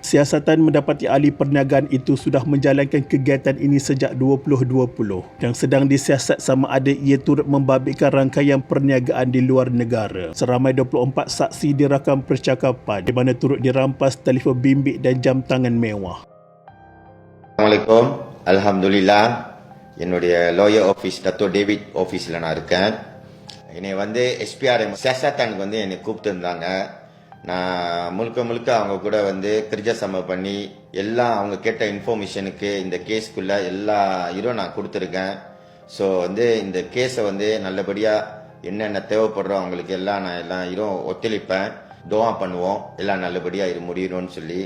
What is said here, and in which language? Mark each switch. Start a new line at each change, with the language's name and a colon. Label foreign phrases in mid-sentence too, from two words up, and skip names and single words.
Malay: Siasatan mendapati ahli perniagaan itu sudah menjalankan kegiatan ini sejak 2020 dan sedang disiasat sama ada ia turut membabitkan rangkaian perniagaan di luar negara. Seramai 24 saksi dirakam percakapan di mana turut dirampas telefon bimbit dan jam tangan mewah.
Arabic: Assalamualaikum. Alhamdulillah.
Tamil: என்னுடைய
English: lawyer office
Tamil: Dato' David officeல நான் இருக்கேன். என்னை வந்து SPRM சியாசத்தானுக்கு வந்து என்னை கூப்பிட்டுருந்தாங்க. நான் முழுக்க அவங்க கூட வந்து கிரிஜசம பண்ணி எல்லாம் அவங்க கேட்ட இன்ஃபர்மேஷனுக்கு இந்த கேஸ்க்குள்ள எல்லா இதுவும் நான் கொடுத்துருக்கேன். ஸோ வந்து இந்த கேஸை வந்து நல்லபடியாக என்னென்ன தேவைப்படுறோம் அவங்களுக்கு எல்லாம் நான் எல்லாம் இதுவும் ஒத்துழைப்பேன், துவா பண்ணுவோம், எல்லாம் நல்லபடியாக இது முடியணும்னு சொல்லி.